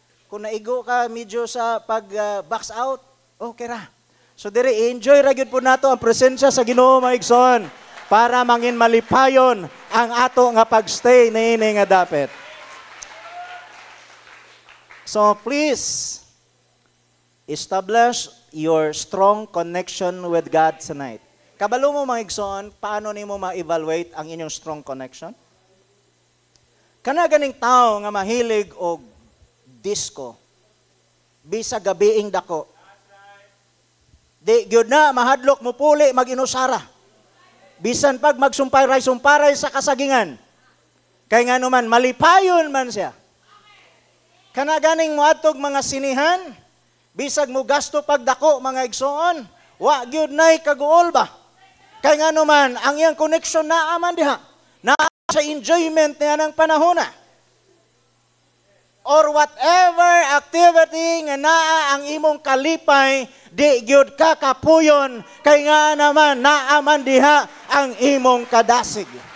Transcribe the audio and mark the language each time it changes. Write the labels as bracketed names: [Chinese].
[Cebuano] Kung naigo ka medyo sa pag box out, okay ra. So diri enjoy ra gyud po nato ang presensya sa Ginoo mga igsoon para mangin malipayon ang ato nga pagstay niini nga dapit. [English] So please establish your strong connection with God tonight. [Cebuano] Kabalo mo mga igsoon, paano nimo ma-evaluate ang inyong strong connection? Kana ganing tao nga mahilig og disco, bisa gabiing dako. Di gyud na mahadlok mo puli mag-inusara. Bisan pag magsumparay-sumparay sa kasagingan. Kay nga naman malipayon man siya. Kana ganing moadtog mga sinihan, bisag mo gasto pagdako mga igsoon, wa gyud nay kaguol ba? Kay nga naman ang iyang connection naa man diha. Naa sa enjoyment niya ng panahona. [English] Or whatever activity [Cebuano] nga naa ang imong kalipay, di gyud ka kapuyon, kay nga naman naa man diha ang imong kadasig.